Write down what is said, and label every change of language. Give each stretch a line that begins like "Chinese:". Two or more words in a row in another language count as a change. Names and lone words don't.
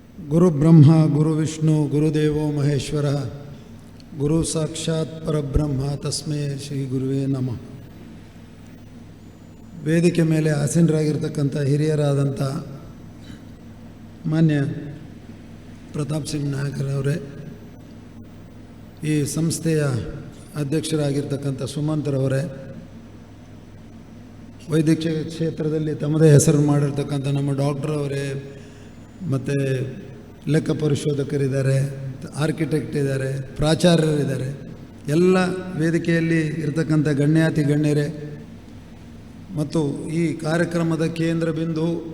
Sanskrit: ಗುರು ಬ್ರಹ್ಮ ಗುರು ವಿಷ್ಣು ಗುರುದೇವೋ ಮಹೇಶ್ವರ ಗುರು ಸಾಕ್ಷಾತ್ ಪರಬ್ರಹ್ಮ ತಸ್ಮೈ ಶ್ರೀ ಗುರುವೇ ನಮಃ.
Kannada: ವೇದಿಕೆ ಮೇಲೆ ಆಸೀನರಾಗಿರ್ತಕ್ಕಂಥ ಹಿರಿಯರಾದಂಥ ಮಾನ್ಯ ಪ್ರತಾಪ್ ಸಿಂಗ್ ನಾಯಕರವರೇ, ಈ ಸಂಸ್ಥೆಯ ಅಧ್ಯಕ್ಷರಾಗಿರ್ತಕ್ಕಂಥ ಸುಮಂತ್ರವರೇ, ವೈದ್ಯಕೀಯ ಕ್ಷೇತ್ರದಲ್ಲಿ ತಮ್ಮದೇ ಹೆಸರು ಮಾಡಿರ್ತಕ್ಕಂಥ ನಮ್ಮ ಡಾಕ್ಟ್ರವರೇ, ಮತ್ತು ಲೆಕ್ಕ ಪರಿಶೋಧಕರಿದ್ದಾರೆ, ಆರ್ಕಿಟೆಕ್ಟ್ ಇದ್ದಾರೆ, ಪ್ರಾಚಾರ್ಯರಿದ್ದಾರೆ, ಎಲ್ಲ ವೇದಿಕೆಯಲ್ಲಿ ಇರತಕ್ಕಂಥ ಗಣ್ಯಾತಿ ಗಣ್ಯರೇ ಮತ್ತು ಈ ಕಾರ್ಯಕ್ರಮದ ಕೇಂದ್ರ ಬಿಂದು